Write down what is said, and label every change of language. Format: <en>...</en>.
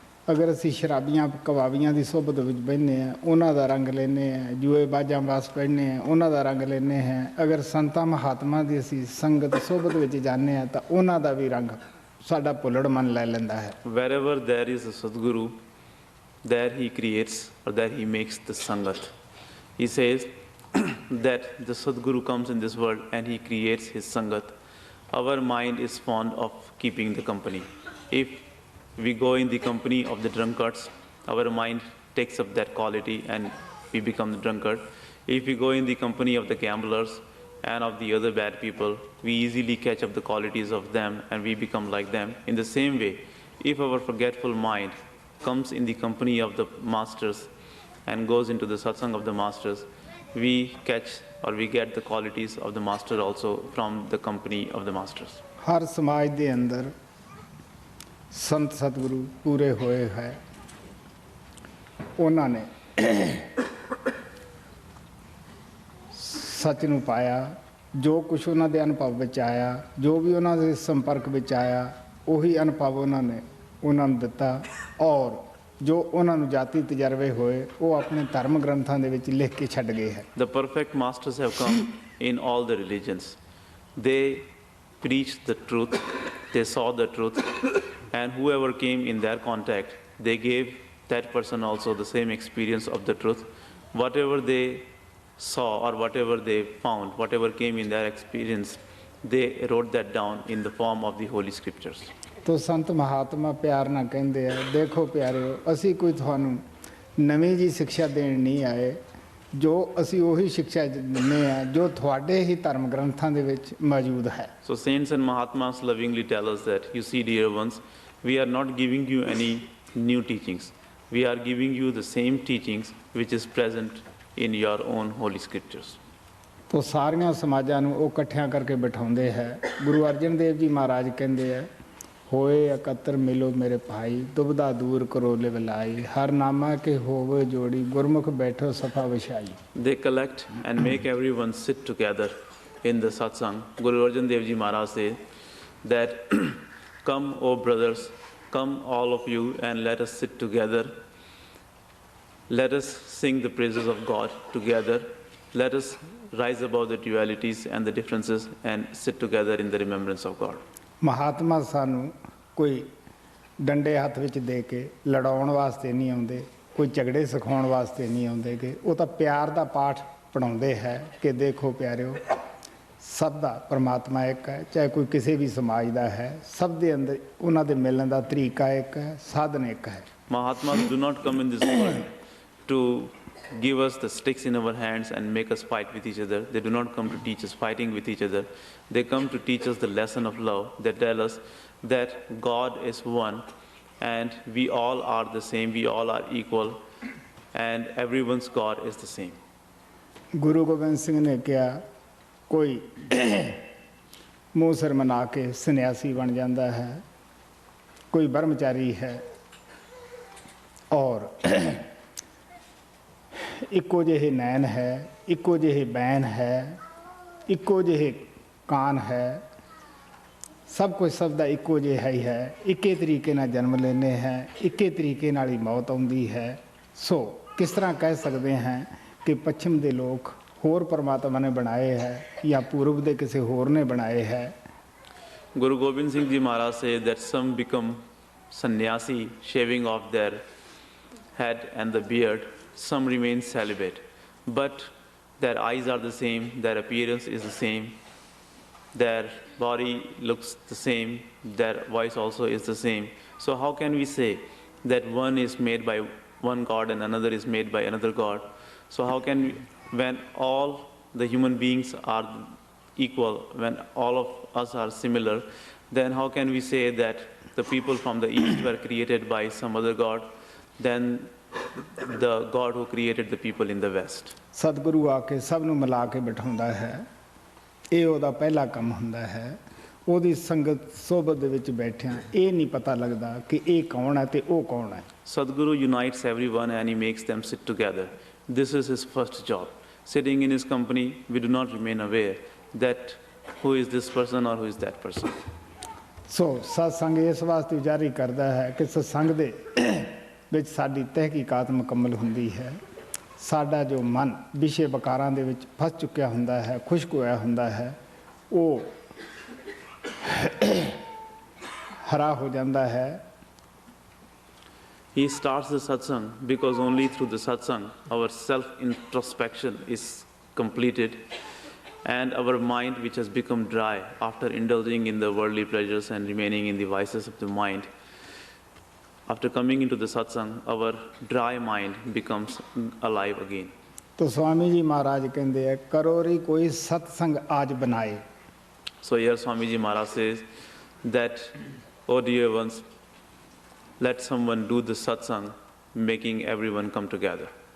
<pa>ਅਗਰ ਅਸੀਂ ਸ਼ਰਾਬੀਆਂ ਕਬਾਬੀਆਂ ਦੀ ਸੋਭਤ ਵਿੱਚ ਬਹਿੰਦੇ ਹਾਂ, ਉਹਨਾਂ ਦਾ ਰੰਗ ਲੈਂਦੇ ਹਾਂ, ਜੂਏ ਬਾਜਾਂ ਵਾਸ ਪੜ੍ਹਨੇ ਹਾਂ, ਉਹਨਾਂ ਦਾ ਰੰਗ ਲੈਂਦੇ ਹਾਂ। ਅਗਰ ਸੰਤਾਂ ਮਹਾਤਮਾ ਦੀ ਅਸੀਂ ਸੰਗਤ ਸੋਭਤ ਵਿੱਚ ਜਾਂਦੇ ਹਾਂ ਤਾਂ ਉਹਨਾਂ ਦਾ ਵੀ ਰੰਗ ਸਾਡਾ ਭੁੱਲੜ ਮਨ ਲੈ ਲੈਂਦਾ ਹੈ।</pa> <en>Wherever there is a Sadguru, there he creates or there he makes the Sangat. He says that the Sadguru comes in this world and he creates his Sangat. Our mind is fond of keeping the company. If we go in the company of the drunkards, our mind takes up that quality and we become the drunkard. If we go in the company of the gamblers and of the other bad people, we easily catch up the qualities of them and we become like them. In the same way, if our forgetful mind comes in the company of the masters and goes into the satsang of the masters, we catch or we get the qualities of the master also from the company of the masters.</en> <pa>ਹਰ ਸਮਾਜ ਦੇ ਅੰਦਰ ਸੰਤ ਸਤਿਗੁਰੂ ਪੂਰੇ ਹੋਏ ਹੈ। ਉਹਨਾਂ ਨੇ ਸੱਚ ਨੂੰ ਪਾਇਆ, ਜੋ ਕੁਛ ਉਹਨਾਂ ਦੇ ਅਨੁਭਵ ਵਿੱਚ ਆਇਆ, ਜੋ ਵੀ ਉਹਨਾਂ ਦੇ ਸੰਪਰਕ ਵਿੱਚ ਆਇਆ, ਉਹੀ ਅਨੁਭਵ ਉਹਨਾਂ ਨੇ ਉਹਨਾਂ ਨੂੰ ਦਿੱਤਾ। ਔਰ ਜੋ ਉਹਨਾਂ ਨੂੰ ਜਾਤੀ ਤਜਰਬੇ ਹੋਏ ਉਹ ਆਪਣੇ ਧਰਮ ਗ੍ਰੰਥਾਂ ਦੇ ਵਿੱਚ ਲਿਖ ਕੇ ਛੱਡ ਗਏ ਹੈ।</pa> <en>The perfect masters have come in all the religions. They preached the truth, they saw the truth, and whoever came in their contact, they gave that person also the same experience of the truth. Whatever they saw or whatever they found, whatever came in their experience, they wrote that down in the form of the holy scriptures.</en> <pa>ਤੋ ਸੰਤ ਮਹਾਤਮਾ ਪਿਆਰ ਨਾਲ ਕਹਿੰਦੇ ਆ, ਦੇਖੋ ਪਿਆਰਿਓ, ਅਸੀਂ ਕੋਈ ਤੁਹਾਨੂੰ ਨਵੀਂ ਜੀ ਸਿੱਖਿਆ ਦੇਣ ਨਹੀਂ ਆਏ, ਜੋ ਅਸੀਂ ਉਹੀ ਸਿੱਖਿਆ ਦਿੰਦੇ ਆ ਜੋ ਤੁਹਾਡੇ ਹੀ ਧਰਮ ਗ੍ਰੰਥਾਂ ਦੇ ਵਿੱਚ ਮੌਜੂਦ ਹੈ।</pa> <en>So saints and Mahatmas lovingly tell us that, you see, dear ones, we are not giving you any new teachings. We are giving you the same teachings which is present in your own holy scriptures.</en> <pa>ਤੋ ਸਾਰੀਆਂ ਸਮਾਜਾਂ ਨੂੰ ਉਹ ਇਕੱਠਿਆਂ ਕਰਕੇ ਬਿਠਾਉਂਦੇ ਹੈ। ਗੁਰੂ ਅਰਜਨ ਦੇਵ ਜੀ ਮਹਾਰਾਜ ਕਹਿੰਦੇ ਆ, ਹੋਏ ਇਕੱਤਰ ਮਿਲੋ ਮੇਰੇ ਭਾਈ, ਦੁਬਦਾ ਦੂਰ ਕਰੋ ਲਿਵਲਾਈ, ਹਰ ਨਾਮਾ ਕੇ ਹੋਵੇ ਜੋੜੀ, ਗੁਰਮੁਖ ਬੈਠੋ ਸਫਾ ਵਿਛਾਈ।</pa> <en>They collect and make everyone sit together in the satsang. Guru Arjan Dev Ji Maharaj says that, come, O brothers, come all of you and let us sit together. Let us sing the praises of God together. Let us rise above the dualities and the differences and sit together in the remembrance of God.</en> <pa>Mahatma ਸਾਨੂੰ ਕੋਈ ਡੰਡੇ ਹੱਥ ਵਿੱਚ ਦੇ ਕੇ ਲੜਾਉਣ ਵਾਸਤੇ ਨਹੀਂ ਆਉਂਦੇ, ਕੋਈ ਝਗੜੇ ਸਿਖਾਉਣ ਵਾਸਤੇ ਨਹੀਂ ਆਉਂਦੇ ਗੇ। ਉਹ ਤਾਂ ਪਿਆਰ ਦਾ ਪਾਠ ਪੜ੍ਹਾਉਂਦੇ ਹੈ ਕਿ ਦੇਖੋ ਪਿਆਰਿਓ, ਸਭ ਦਾ ਪਰਮਾਤਮਾ ਇੱਕ ਹੈ, ਚਾਹੇ ਕੋਈ ਕਿਸੇ ਵੀ ਸਮਾਜ ਦਾ ਹੈ, ਸਭ ਦੇ ਅੰਦਰ ਉਹਨਾਂ ਦੇ ਮਿਲਣ ਦਾ ਤਰੀਕਾ ਇੱਕ ਹੈ, ਸਾਧਨ ਇੱਕ ਹੈ।</pa> <en>Mahatmas do not come in this world to give us the sticks in our hands and make us fight with each other. They do not come to teach us fighting with each other. They come to teach us the lesson of love. They tell us that God is one and we all are the same, we all are equal, and everyone's God is the same.</en> <pa>Guru Gobind Singh ਨੇ ਕਿਹਾ, ਕੋਈ ਮੂੰਹ ਸਿਰ ਮਨਾ ਕੇ ਸੰਨਿਆਸੀ ਬਣ ਜਾਂਦਾ ਹੈ, ਕੋਈ ਬ੍ਰਹਮਚਾਰੀ ਹੈ, ਔਰ ਇੱਕੋ ਜਿਹੇ ਨੈਣ ਹੈ, ਇੱਕੋ ਜਿਹੇ ਬੈਨ ਹੈ, ਇੱਕੋ ਜਿਹੇ ਕਾਨ ਹੈ, ਸਭ ਕੁਝ ਸਭ ਦਾ ਇੱਕੋ ਜਿਹਾ ਹੀ ਹੈ, ਇੱਕੇ ਤਰੀਕੇ ਨਾਲ ਜਨਮ ਲੈਂਦੇ ਹੈ, ਇੱਕੇ ਤਰੀਕੇ ਨਾਲ ਹੀ ਮੌਤ ਆਉਂਦੀ ਹੈ। ਸੋ ਕਿਸ ਤਰ੍ਹਾਂ ਕਹਿ ਸਕਦੇ ਹਾਂ ਕਿ ਪੱਛਮ ਦੇ ਲੋਕ ਹੋਰ ਪਰਮਾਤਮਾ ਨੇ ਬਣਾਏ ਹੈ ਜਾਂ ਪੂਰਬ ਦੇ ਕਿਸੇ ਹੋਰ ਨੇ ਬਣਾਏ ਹੈ।</pa> <en>Guru Gobind Singh Ji Maharaj says that some become sannyasi, shaving off their head and the beard. Some remain celibate, but their eyes are the same, their appearance is the same, their body looks the same, their voice also is the same. So how can we say that one is made by one God and another is made by another God? So how can we, when all the human beings are equal, when all of us are similar, then how can we say that the people from the east were created by some other God, then the God who created the people in the west?</en> <pa>ਸਤਿਗੁਰੂ ਆ ਕੇ ਸਭ ਨੂੰ ਮਿਲਾ ਕੇ ਬਿਠਾਉਂਦਾ ਹੈ, ਇਹ ਉਹਦਾ ਪਹਿਲਾ ਕੰਮ ਹੁੰਦਾ ਹੈ। ਉਹਦੀ ਸੰਗਤ ਸੋਬਤ ਦੇ ਵਿੱਚ ਬੈਠਿਆਂ ਇਹ ਨਹੀਂ ਪਤਾ ਲੱਗਦਾ ਕਿ ਇਹ ਕੌਣ ਹੈ ਤੇ ਉਹ ਕੌਣ ਹੈ।</pa> <en>Sadguru unites everyone and he makes them sit together. This is his first job. Sitting in his company, we do not remain aware that who is this person or who is that person.</en> <pa>ਸੋ ਸਤਸੰਗ ਇਸ ਵਾਸਤੇ ਜਾਰੀ ਕਰਦਾ ਹੈ ਕਿ ਸਤਸੰਗ ਦੇ ਵਿੱਚ ਸਾਡੀ ਤਹਿਕੀਕਾਤ ਮੁਕੰਮਲ ਹੁੰਦੀ ਹੈ। ਸਾਡਾ ਜੋ ਮਨ ਵਿਸ਼ੇ ਵਿਕਾਰਾਂ ਦੇ ਵਿੱਚ ਫਸ ਚੁੱਕਿਆ ਹੁੰਦਾ ਹੈ, ਖੁਸ਼ਕ ਹੋਇਆ ਹੁੰਦਾ ਹੈ, ਉਹ ਹਰਾ ਹੋ ਜਾਂਦਾ ਹੈ।</pa> <en>He starts the satsang because only through the satsang our self-introspection is completed and our mind, which has become dry after indulging in the worldly pleasures and remaining in the vices of the mind, after coming into the satsang, our dry mind becomes alive again.</en> <hi>तो स्वामी जी महाराज कहते हैं, करो री कोई सत्संग आज बनाए।</hi> <en>So here Swamiji Maharaj says that, oh dear ones, let someone do the satsang, making everyone come together.</en>